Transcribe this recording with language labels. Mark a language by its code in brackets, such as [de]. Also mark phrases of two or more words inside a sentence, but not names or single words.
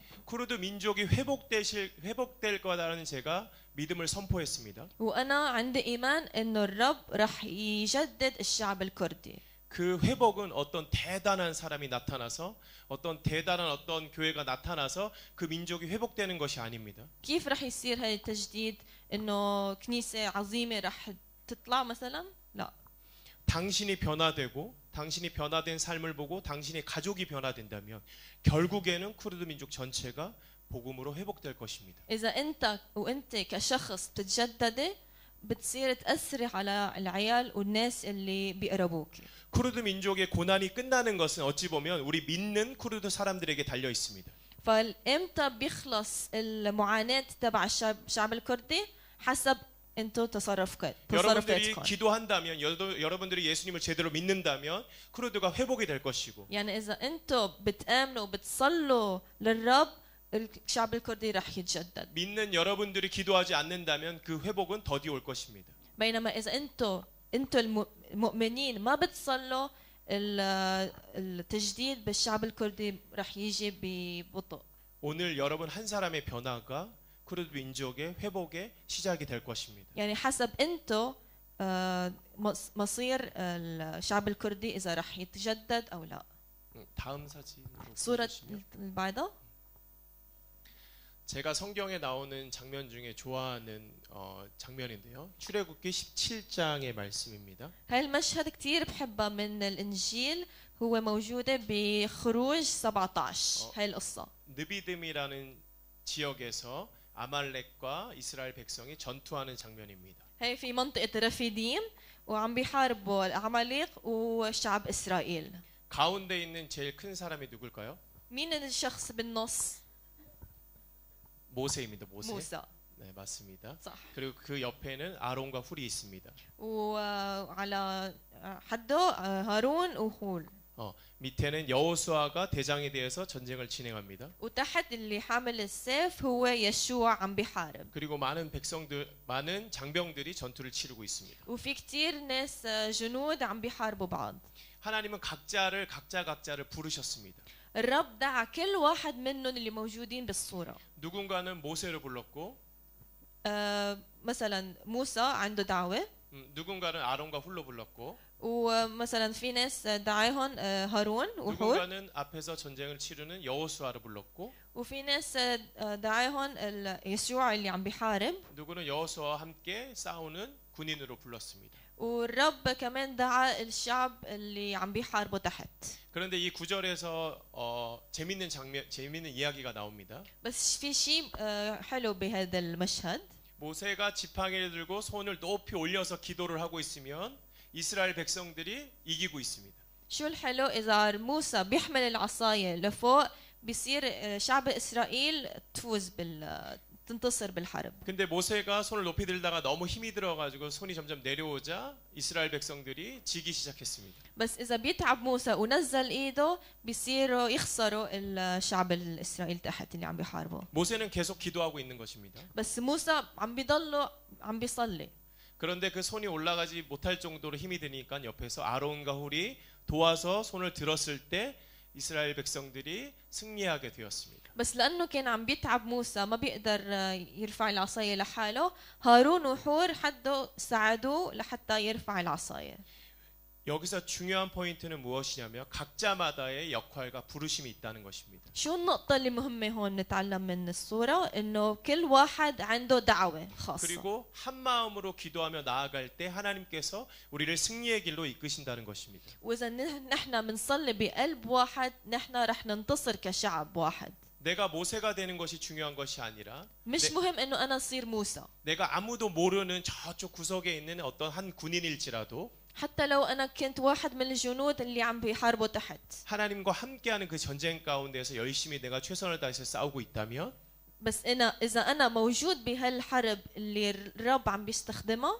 [ko] 쿠르드 민족이 회복될 거라는 제가 믿음을 선포했습니다. [ar] وأنا عندي إيمان إنه الرب رح يجدد الشعب الكردي. [ko] 그 회복은 어떤 대단한 사람이 나타나서 어떤 대단한 어떤 교회가 나타나서 그 민족이 회복되는 것이 아닙니다. [ar] كيف رح يصير هاي التجديد؟ إنه كنيسة عظيمة رح تطلع مثلا؟ لا. [ko] 당신이 변화되고 당신이 변화된 삶을 보고 당신의 가족이 변화된다면 결국에는 쿠르드 민족 전체가 복음으로 회복될 것입니다. [ar] إذا أنت وأنت كشخص بتتجددي بتصير تأثري على العيال والناس اللي بيقربوك. [ko] 쿠르드 민족의 고난이 끝나는 것은 어찌 보면 우리 믿는 쿠르드 사람들에게 달려 있습니다. [ar] فإمتى بيخلص المعاناة تبع الشعب الكردي؟ حسب انتو [ko] 여러분들이 [ar] تصرفاتكم. [ko] 기도한다면 여러분들이 예수님을 제대로 믿는다면 쿠르드가 회복이 될 것이고 [ar] يعني إذا انتو بتآمنوا وبتصلوا للرب الشعب الكردي رح يتجدد. [ko] 믿는 여러분들이 기도하지 않는다면 그 회복은 더디 올 것입니다. [ar] بينما إذا انتو المؤمنين ما بتصلوا التجديد بالشعب الكردي رح يجي ببطء. [ko] 오늘 여러분 한 사람의 변화가 쿠르드 민족의 회복의 시작이 될 것입니다. [ar] يعني حسب انتو مصير الشعب الكردي إذا رح يتجدد أو لا. [ko] 다음 사진으로 [ar] صورة [ko] 보여주시면. [ar] اللي بعدها. [ko] 제가 성경에 나오는 장면 중에 좋아하는 장면인데요. 출애굽기 17장의 말씀입니다. [ar] هاي المشهد كتير بحبها من الإنجيل هو موجودة بخروج 17 هاي القصة. [ko] 느비듬이라는 지역에서 아말렉과 이스라엘 백성이 전투하는 장면입니다. [ar] هاي في منطقة رفيديم وعم بيحاربوا العماليق وشعب إسرائيل. [ko] 가운데 있는 제일 큰 사람이 누굴까요? [ar] مين الشخص بالنص؟ [ko] 모세입니다. 모세. [ar] موسى. [ko] 네, 맞습니다. [ar] صح. [ko] 그리고 그 옆에는 아론과 훌이 있습니다. [ar] وعلى حده هارون وهول. [ko] 밑에는 여호수아가 대장에 대해서 전쟁을 진행합니다. [ar] وتحت اللي حامل السيف هو يشوع عم بيحارب. [ko] 그리고 많은 장병들이 전투를 치르고 있습니다. [ar] وفي كتير ناس جنود عم بيحاربوا بعض. [ko] 하나님은 각자를 부르셨습니다. [ar] الرب دعا كل واحد منهم اللي موجودين بالصورة. [ko] 누군가는 모세를 불렀고 [ar] مثلا موسى عنده دعوة. [ko] 누군가는 아론과 훌로 불렀고 [ar] ومثلا في ناس دعاهم هارون وحور. [ko] 누군가는 앞에서 전쟁을 치르는 여호수아를 불렀고 [ar] وفي ناس دعاهم يسوع اللي عم بيحارب. [ko] 누구는 여호수아와 함께 싸우는 군인으로 불렀습니다. [ar] والرب كمان دعا الشعب اللي عم بيحاربوا تحت. [ko] 그런데 이 구절에서 재밌는 이야기가 나옵니다. [ar] بس في شيء حلو بهذا المشهد. [ko] 모세가 지팡이를 들고 손을 높이 올려서 기도를 하고 있으면 이스라엘 백성들이 이기고 있습니다. [ar] شو الحلو إذا موسى بيحمل العصاية لفوق بيصير شعب إسرائيل تنتصر بالحرب. [ko] 근데 모세가 손을 높이 들다가 너무 힘이 들어가지고 손이 점점 내려오자 이스라엘 백성들이 지기 시작했습니다. [ar] بس إذا بيتعب موسى ونزل إيده بيصيروا يخسروا الشعب الإسرائيلي تحت اللي عم بيحاربوا. [ko] 모세는 계속 기도하고 있는 것입니다. [ar] بس موسى عم بيضلوا عم بيصلي. [ko] 그런데 그 손이 올라가지 못할 정도로 힘이 드니까 옆에서 아론과 훌이 도와서 손을 들었을 때 이스라엘 백성들이 승리하게 되었습니다. [ar] بس لأنه كان عم بيتعب موسى ما بيقدر يرفع العصاية لحاله، هارون وحور حدوا ساعدوه لحتى يرفع العصاية. [ko] 여기서 중요한 포인트는 무엇이냐면 각자마다의 역할과 부르심이 있다는 것입니다. [ar] شو النقطة اللي مهمة هون نتعلم من الصورة؟ إنه كل واحد عنده دعوة خاصة. [ko] 그리고 한 마음으로 기도하며 나아갈 때 하나님께서 우리를 승리의 길로 이끄신다는 것입니다. [ar] وإذا نحن بنصلي بقلب واحد نحن رح ننتصر كشعب واحد. [ko] 내가 모세가 되는 것이 중요한 것이 아니라 [ar] مش مهم إنه أنا أصير موسى. [ko] 내가 아무도 모르는 저쪽 구석에 있는 어떤 한 군인일지라도 [ar] حتى لو أنا كنت واحد من الجنود اللي عم بيحاربوا تحت. [ko] 하나님과 함께하는 그 전쟁 가운데서 열심히 내가 최선을 다해서 싸우고 있다면 [ar] بس إذا أنا موجود بهالحرب اللي الرب عم بيستخدمها